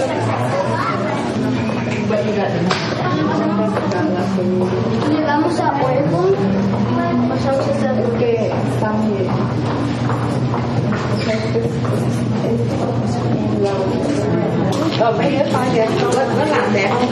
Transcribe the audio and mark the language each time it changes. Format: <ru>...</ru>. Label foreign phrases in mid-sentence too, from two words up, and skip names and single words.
<en>What you got?</en> <es>usa huevo, usa porque está muy...</es> <vi>Bây giờ coi kìa, nó làm đẹp không?</vi>